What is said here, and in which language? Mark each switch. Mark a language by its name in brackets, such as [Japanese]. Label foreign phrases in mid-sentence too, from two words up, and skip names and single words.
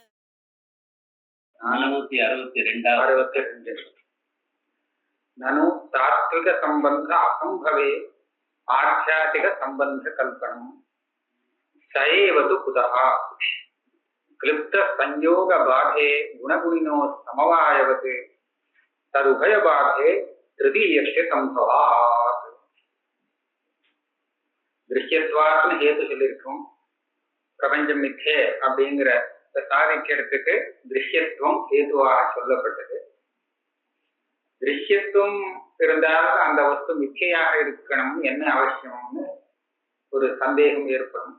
[Sanskrit] 462 ननु तात्विक संबंध असंभवे आध्यात्मिक संबंध कल्पनम सएव तु कुतः क्लिप्त संयोग बाधे गुणगुणिनो समवायवते तदुभय बाधे तृतीयस्य संभवात् दृश्यत्वात्म हेतु [Tamil] சொல்லிருக்கும் பிரபஞ்சம் மித்யே அப்படிங்கிற சாதிக்கிறதுக்கு திருஷ்யத்துவம் ஹேதுவாக சொல்லப்பட்டது. திருஷ்யத்துவம் இருந்தால் அந்த வஸ்து மிச்சையாக இருக்கணும் என்ன அவசியம்னு ஒரு சந்தேகம் ஏற்படும்.